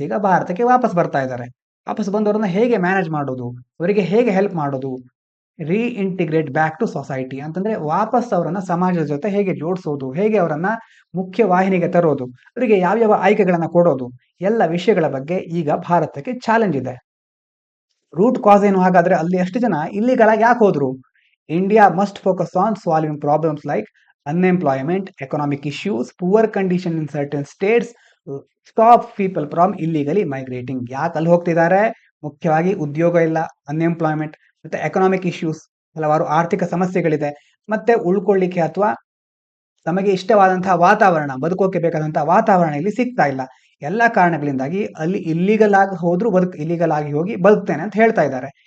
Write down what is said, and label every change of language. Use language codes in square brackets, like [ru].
[kn] ಈಗ ಭಾರತಕ್ಕೆ ವಾಪಸ್ ಬರ್ತಾ ಇದ್ದಾರೆ, ವಾಪಸ್ ಬಂದವರನ್ನ ಹೇಗೆ ಮ್ಯಾನೇಜ್ ಮಾಡೋದು, ಅವರಿಗೆ ಹೇಗೆ ಹೆಲ್ಪ್ ಮಾಡೋದು, [en] reintegrate back to society [kn] ಅಂತಂದ್ರೆ ವಾಪಸ್ ಅವರನ್ನ ಸಮಾಜದ ಜೊತೆ ಹೇಗೆ ಜೋಡಿಸೋದು, ಹೇಗೆ ಅವರನ್ನ ಮುಖ್ಯ ವಾಹಿನಿಗೆ ತರೋದು, ಅವರಿಗೆ ಯಾವ್ಯಾವ ಆಯ್ಕೆಗಳನ್ನ ಕೊಡೋದು, ಎಲ್ಲ ವಿಷಯಗಳ ಬಗ್ಗೆ ಈಗ ಭಾರತಕ್ಕೆ ಚಾಲೆಂಜ್ ಇದೆ. ರೂಟ್ ಕಾಸ್ ಏನು ಹಾಗಾದ್ರೆ, ಅಲ್ಲಿ ಎಷ್ಟು ಜನ ಇಲ್ಲಿಗಳಾಗಿ ಯಾಕೆ ಹೋದ್ರು, [en] India must focus on solving problems like unemployment, economic issues, poor condition in certain states, stop people from illegally migrating. [kn] ಯಾಕೆ ಅಲ್ಲಿ ಹೋಗ್ತಿದ್ದಾರೆ? ಮುಖ್ಯವಾಗಿ ಉದ್ಯೋಗ ಇಲ್ಲ, ಅನ್ಎಂಪ್ಲಾಯ್ಮೆಂಟ್, ಮತ್ತೆ ಎಕನಾಮಿಕ್ ಇಶ್ಯೂಸ್, ಹಲವಾರು ಆರ್ಥಿಕ ಸಮಸ್ಯೆಗಳಿದೆ, ಮತ್ತೆ ಉಳ್ಕೊಳ್ಳಿಕ್ಕೆ ಅಥವಾ ತಮಗೆ ಇಷ್ಟವಾದಂತಹ ವಾತಾವರಣ, ಬದುಕೋಕೆ ಬೇಕಾದಂತಹ ವಾತಾವರಣ ಇಲ್ಲಿ ಸಿಗ್ತಾ ಇಲ್ಲ. ಎಲ್ಲ ಕಾರಣಗಳಿಂದಾಗಿ ಅಲ್ಲಿ ಇಲ್ಲಿಗಲ್ ಆಗಿ ಹೋದ್ರು ಇಲ್ಲಿಗಲ್ ಆಗಿ ಹೋಗಿ ಬದುಕ್ತೇನೆ ಅಂತ ಹೇಳ್ತಾ ಇದ್ದಾರೆ.